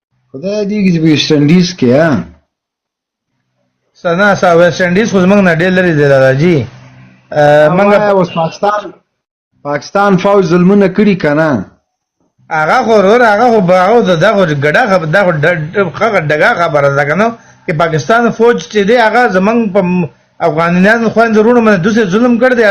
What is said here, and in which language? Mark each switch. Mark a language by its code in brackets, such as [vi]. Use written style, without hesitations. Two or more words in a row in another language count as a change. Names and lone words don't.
[ps] خدای دې کې ویسټ انډیز کې سنا سا ویسٹ انډیز خو زمونږ نه ډېر لرې دی داداجي. منګه اوس پاکستان فوج ظلمونه کړی کنه. هغه خو ورور هغه خو دغه ډګه خبره ده کنه چې پاکستان فوج چې دی هغه زمونږ په افغانانو خويندرونو باندې دوسه ظلم کړ دی.